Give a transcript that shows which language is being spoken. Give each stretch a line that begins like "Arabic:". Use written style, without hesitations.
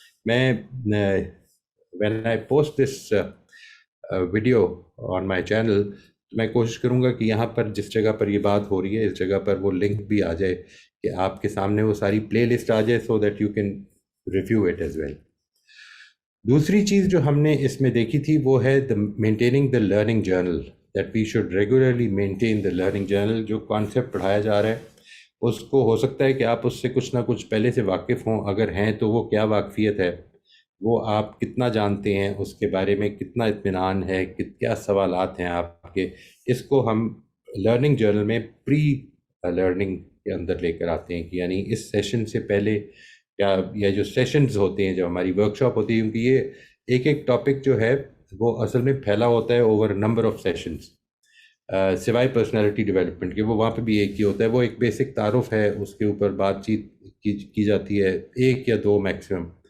Urdu: میں
English: when I post this video on my channel
Urdu: میں کوشش کروں گا کہ یہاں پر جس جگہ پر یہ بات ہو رہی ہے اس جگہ پر وہ لنک بھی آ جائے کہ آپ کے سامنے وہ ساری پلے لسٹ آ جائے
English: so that you can review it as well.
Urdu: دوسری چیز جو ہم نے اس میں دیکھی تھی وہ ہے
English: maintaining the learning journal, that we should regularly maintain the learning journal.
Urdu: جو کانسیپٹ پڑھایا جا رہا ہے اس کو ہو سکتا ہے کہ آپ اس سے کچھ نہ کچھ پہلے سے واقف ہوں، اگر ہیں تو وہ کیا واقفیت ہے، وہ آپ کتنا جانتے ہیں، اس کے بارے میں کتنا اطمینان ہے، کیا سوالات ہیں آپ کے. اس کو ہم لرننگ جرنل میں پری لرننگ کے اندر لے کر آتے ہیں کہ یعنی اس سیشن سے پہلے یا جو سیشنز ہوتے ہیں، جو ہماری ورک شاپ ہوتی ہے، کیونکہ یہ ایک ٹاپک جو ہے وہ اصل میں پھیلا ہوتا ہے
English: over number of sessions,
Urdu: سوائے پرسنالٹی ڈیولپمنٹ کے وہ وہاں پہ بھی ایک ہی ہوتا ہے. وہ ایک بیسک تعارف ہے، اس کے اوپر بات چیت کی جاتی ہے، 1 یا 2 میکسیمم.